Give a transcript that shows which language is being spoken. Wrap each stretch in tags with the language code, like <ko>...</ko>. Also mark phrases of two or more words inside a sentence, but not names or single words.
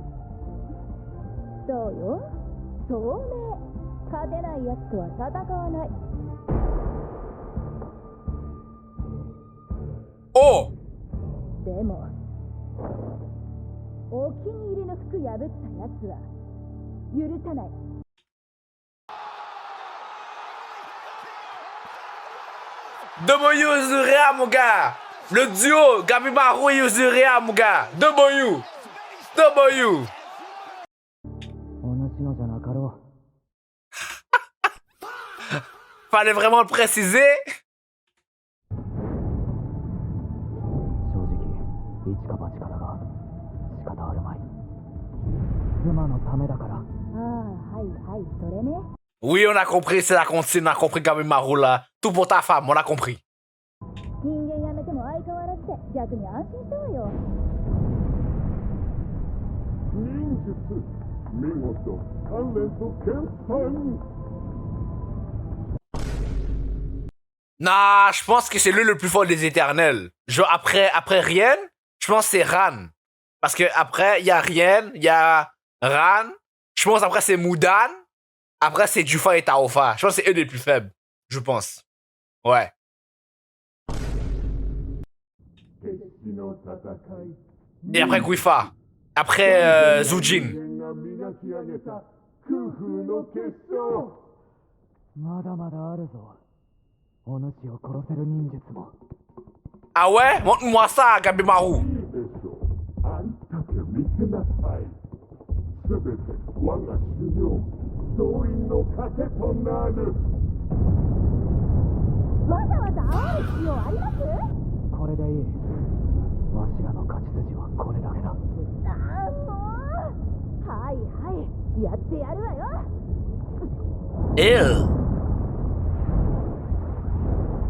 <ja>そうよ。聡明。勝てないやつとは戦わない。 Oh! でもお気に入りの服破ったやつは許さない。</ja> <fr>W Uzuriha, mon gars. Le duo Gabimaru et Uzuriha, mon gars. W. W.</fr> <ja>お主のじゃなかろ</ja> <fr>Fallait vraiment le préciser.</fr> <ja>正直一か八かだが仕方あるまい。妻のためだから。ああ、はいはい、それね。</ja> <fr>Oui, on a compris, c'est la consigne, on a compris Gabimaru là. Tout pour ta femme, on a compris.</fr> <ja>人間やめても相変わらずで逆に安心したわよ。忍術見事鍛錬と研鑽。</ja> <fr>Non, je pense que c'est lui le plus fort des éternels. Genre après Rien, je pense que c'est Ran. Parce que après, il y a Rien, il y a Ran. Je pense après c'est Mudan. Après c'est Jufa et Taofa. Je pense que c'est eux les plus faibles. Je pense. Ouais. Et après Guifa. Après Zujin.</fr> <ja>まだまだあるぞ。お主を殺せる忍術も。 Ah ouais? Montre-moi ça, Gabimaru. あんたで見せなさい。すべて我が修行、動員の糧となる。わざわざ会う必要あります？これでいい。わしらの勝ち筋はこれだけだ。ああ、もう。はいはい、やってやるわよ。 Ew.</ja>